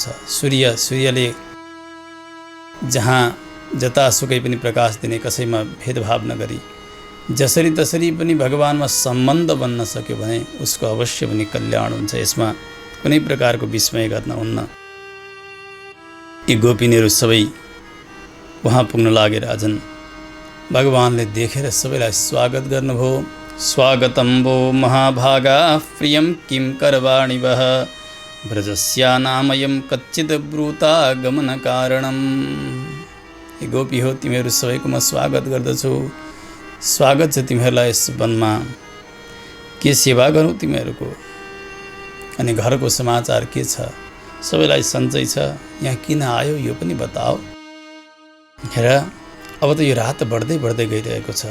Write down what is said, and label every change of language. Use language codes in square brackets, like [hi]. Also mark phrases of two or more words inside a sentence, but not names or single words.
[ne] सूर्यले जहाँ जतासुकै पनि प्रकाश दिने, कसैमा भेदभाव नगरी जसरी तसरी पनि भगवानमा सम्बन्ध बन्न सक्यो भने उसको अवश्य पनि कल्याण हुन्छ। यसमा कुनै प्रकारको विस्मय गर्न हुन्न। यी गोपिनीहरू सबै वहाँ पुग्न लागे। राजन भगवानले देखेर सबैलाई स्वागत गर्नुभयो। [sa] स्वागतं वो महाभागा प्रियं किं करवाणि वः व्रजस्यानामयं कच्चित् ब्रूता गमन कारणम्। [ne] हे गोपी हो, तिमीहरू सबैको म स्वागत गर्दछु। स्वागत छ तिमीहरूलाई यस वनमा। के सेवा गरौँ तिमीहरूको? अनि घरको समाचार के छ? सबैलाई सन्चै छ? यहाँ किन आयो यो पनि बताओ। हेर, अब त यो रात बढ्दै बढ्दै गइरहेको छ।